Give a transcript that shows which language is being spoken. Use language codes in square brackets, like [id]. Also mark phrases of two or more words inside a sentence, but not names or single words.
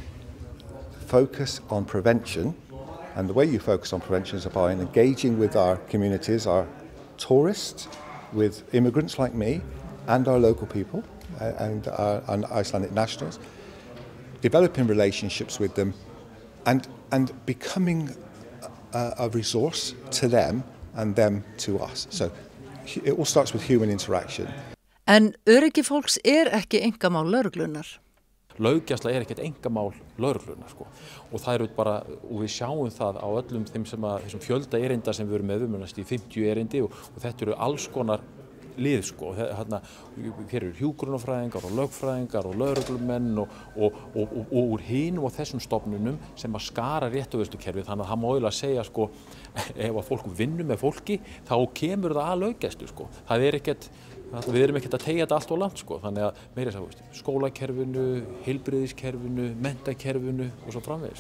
[en] focus on prevention, and the way you focus on prevention is by engaging with our communities, our tourists, with immigrants like me, and our local people, and Icelandic nationals, developing relationships with them, and becoming a resource to them and them to us. So it all starts with human interaction. [is] En öryggi fólks ekki einkamál lögreglunnar. Löggæsla ekkert einkamál lögreglunnar og það eru bara, og við sjáum það á öllum þessum fjölda erinda sem við erum með, í 50 erindi og þetta eru alls konar lið hér eru hjúkrunarfræðingar og lögfræðingar og lögreglumenn og úr hinum og þessum stofnunum sem að skara réttarvörslukerfið, þannig að það má eiginlega segja ef að fólk vinnur með fólki þá kemur það að löggæslu það ekkert við erum ekkert að teygja þetta allt of langt þannig að meira skólakerfinu, heilbrigðiskerfinu, menntakerfinu og svo framvegis